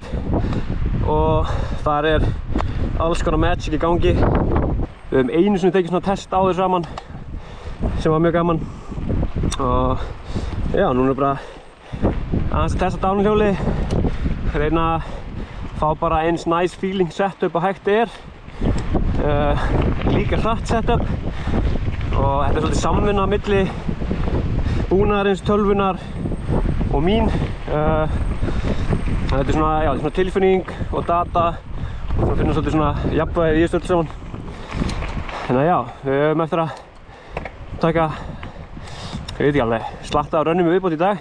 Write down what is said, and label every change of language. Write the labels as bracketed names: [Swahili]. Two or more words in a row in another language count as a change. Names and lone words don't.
[Icelandic] Og þar er alls konar magic í gangi. Við höfum einu sinni tekið svona test á þessu saman, sem var mjög gaman. Og já, núna er bara aðeins að testa downhjóli. Reyna að fá bara eins [English] nice feeling setup [Icelandic] og hægt er. Líka hratt setup. Og þetta er svolítið samvinna milli búnaðarins, tölvunar og mín. Þetta er svona, já, svona tilfinning og data. Og svona finnum svolítið svona jafnvægi í þessu öllu saman. Þannig að já, við höfum eftir að taka, ég veit ekki alveg, slatta af rönnum viðbót í dag.